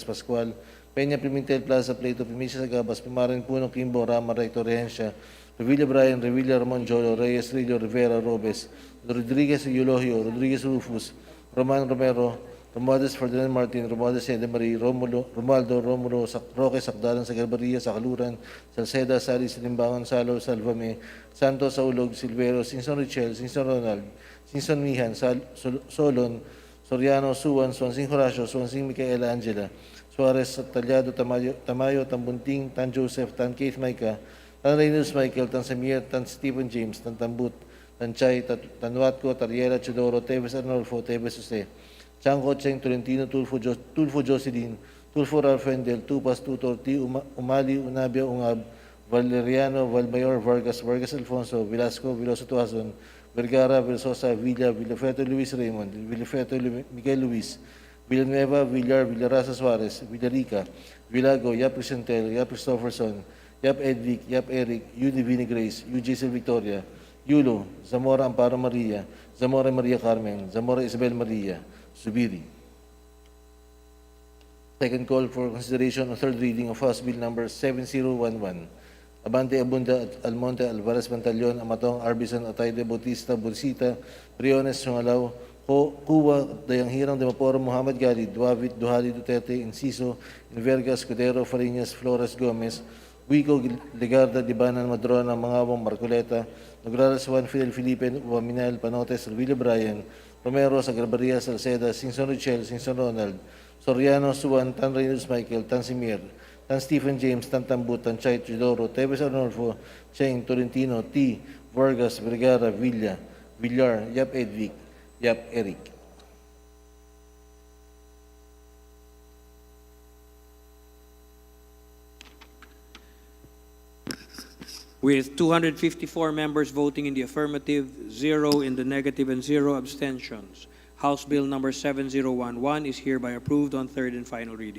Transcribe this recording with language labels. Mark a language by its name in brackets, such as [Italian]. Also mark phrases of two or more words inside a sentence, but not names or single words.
[English] Pascual, Peña, Pimentel, Plaza, Pleito, Pimisa, Sagabas, Pimarin, Puno, Kimbo, Rama, Recto, Rehencia, Revilla Brian, Revilla Ramon Jolo, Reyes Rillo, Rivera Robes, Rodriguez Eulogio, Rodriguez Rufus, Roman Romero, Romualdez Ferdinand Martin, Romualdez Ede Marie, Romualdo, Romulo, Roque Sakdalan, Sagarbaria, Sakaluran, Salceda, Sali, Silimbangan, Salo, Salvame, Santos, Saulog, Silvero, Sinson Richel, Sinson Ronald, Sinson Mihan, Solon, Soriano, Suwan, Swansing Horacio, Swansing Micaela Angela, Suarez, Talyado, Tamayo, Tambunting, Tan Joseph, Tan Keith Maica, Tan Reynolds Michael, Tan Samir, Tan Stephen James, Tan Tambut, Tan Chay, Tan Watco, Tariela Chidoro, Teves Arnolfo, Teves Jose, Chanco Cheng, Tolentino, Tulfo Jocelyn, Tulfo Ralfendel, Tupas Tutor, T. Umali, Unabia Ungab, Valeriano, Valmayor, Vargas, Vargas Alfonso, Velasco, Veloso Tuazon, Vergara, Versosa, Villa, Villafeto Luis Raymond, Villafeto Miguel Luis, Villanueva, Villar, Villarasa Suarez, Villarica, Villago, Yap Crisantel, Yap Christopherson, Yap Edvic, Yap Eric, U. Divine Grace, U. Giselle Victoria, Yulo, Zamora Amparo Maria, Zamora Maria Carmen, Zamora Isabel Maria, Subiri. Second call for consideration of third reading of House Bill number 7011. Abante Abunda, Almonte, Alvarez Pantaleon, Amatong, Arbison, Atayde, Bautista, Bursita, Briones, Sungalaw, Kuwa, Dayanghirang, Demaporo, Muhammad Gali, Duavit, Duhali, Duterte, Inciso, Inverga, Escudero, Fariñas, Flores, Gomez, Wico, Legarda, Dibanan, Madrona, Mangawang, Marcoleta, Nograles, Juan Fidel Felipe, Waminal, Panotes, Revilla Brian, Romero, Sagrabaria, Salceda, Sinson Richel, Sinson Ronald, Soriano, Suwan, Tan Reynolds Michael, Tan Simir, Tan Stephen James, Tan Tambut, Tan Chay, Chidoro, Teves Arnolfo, Cheng, Tolentino, T. Vargas, Vergara, Villar, Yap Edvic, Yap Eric. With 254 members voting in the affirmative, 0 in the negative, and 0 abstentions, House Bill number 7011 is hereby approved on third and final reading.